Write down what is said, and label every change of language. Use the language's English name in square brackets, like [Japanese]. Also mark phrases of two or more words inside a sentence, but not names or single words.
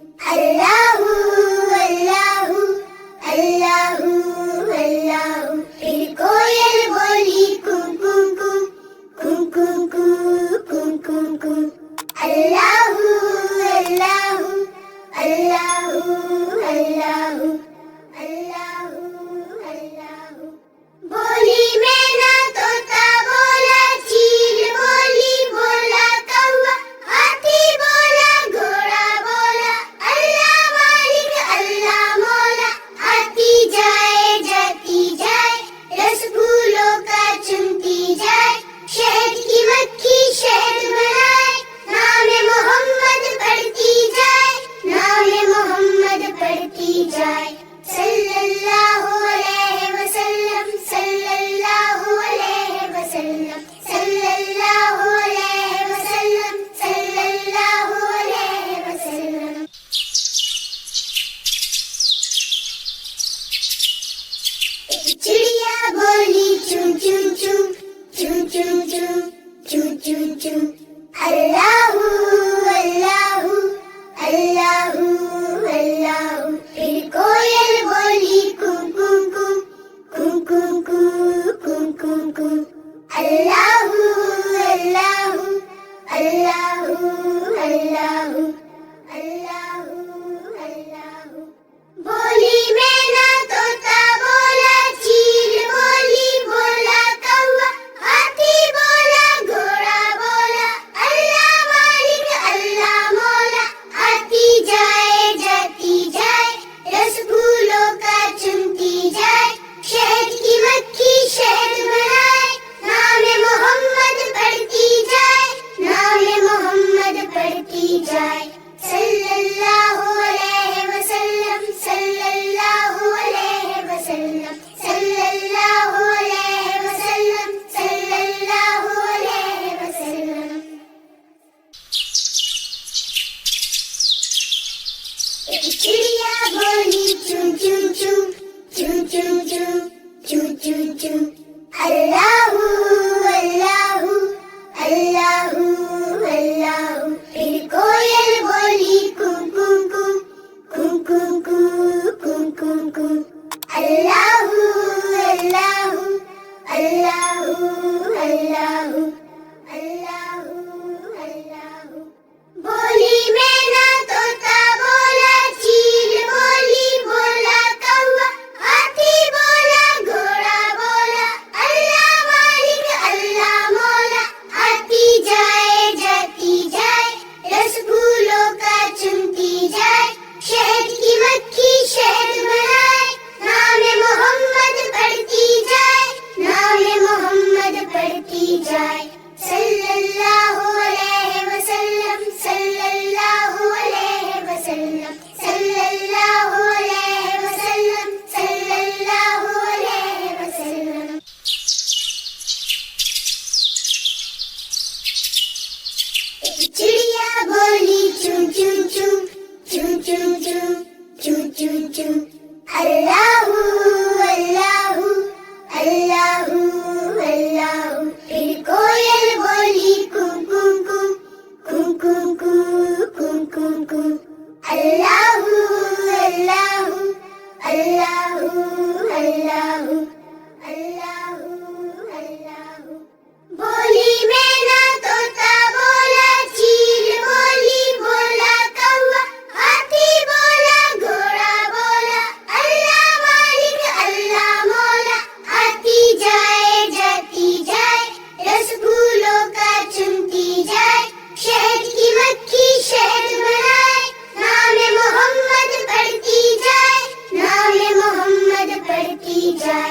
[Arabic] الله، الله، الله، الله. [Hindi] फिर कोयल बोली कुम कुम कुम, कुम कुम कुम, कुम कुम कुम. [Arabic] الله، الله، الله، الله، الله، الله. [Hindi] बोली मैना तोता बोला चील बोली बोला कौवा हाथी बोला घोड़ा बोला अल्लाह मालिक अल्लाह मौला. आती जाए जाती जाए रसगुल्लों का चुनती जाए शहद की मक्खी शहद बनाए नाम मोहम्मद पढ़ती जाए नाम मोहम्मद पढ़ती जाए. [Arabic] صلى الله عليه وسلم صلى الله عليه وسلم صلى الله عليه وسلم صلى الله عليه وسلم. [Hindi] एक चिड़िया बोली चूं चूं चूं चूं चूं चूं चूं चूं चूं. [Arabic] الله الله الله الله. [Hindi] फिर कोयल बोली कुम कुम कुम, कुम कुम कुम, कुम कुम कुम. [Arabic] الله الله الله الله الله الله. [Hindi] बोली मैना तोता बोला चील बोली बोला कौवा हाथी बोला घोड़ा बोला अल्लाह मालिक अल्लाह मौला. आती जाए जाती जाए रसगुल्लों का चुनती जाए शहद की मक्खी शहद बनाए नाम मोहम्मद पढ़ती जाए नाम मोहम्मद पढ़ती जाए. [Arabic] صلى الله عليه وسلم صلى الله عليه وسلم صلى الله عليه وسلم صلى الله عليه وسلم. [Hindi] एक चिड़िया बोली चूं चूं चूं चूं चूं चूं चूं चूं चूं. [Arabic] الله الله الله الله. [Hindi] फिर कोयल बोली कुम कुम कुम, कुम कुम कुम, कुम कुम कुम. [Arabic] الله الله الله الله الله الله. [Hindi] बोली मैना तोता बोला चील बोली बोला कौवा हाथी बोला घोड़ा बोला अल्लाह मालिक अल्लाह मौला. आती जाए जाती जाए रसगुल्लों का चुनती जाए शहद की मक्खी शहद बनाए नाम मोहम्मद पढ़ती जाए नाम मोहम्मद पढ़ती जाए. [Arabic] صلى الله عليه وسلم صلى الله عليه وسلم صلى الله عليه وسلم صلى الله عليه وسلم. [Hindi] एक चिड़िया बोली चूं चूं चूं चूं चूं चूं चूं चूं चूं. [Arabic] الله الله الله الله. [Hindi] फिर कोयल बोली कुम कुम कुम, कुम कुम कुम, कुम कुम कुम. [Arabic] الله الله الله الله الله الله. [Hindi] बोली मैना तोता बोला चील बोली बोला कौवा हाथी बोला घोड़ा बोला अल्लाह मालिक अल्लाह मौला. आती जाए जाती जाए रसगुल्लों का चुनती जाए शहद की मक्खी शहद बनाए नाम मोहम्मद पढ़ती जाए नाम मोहम्मद पढ़ती जाए.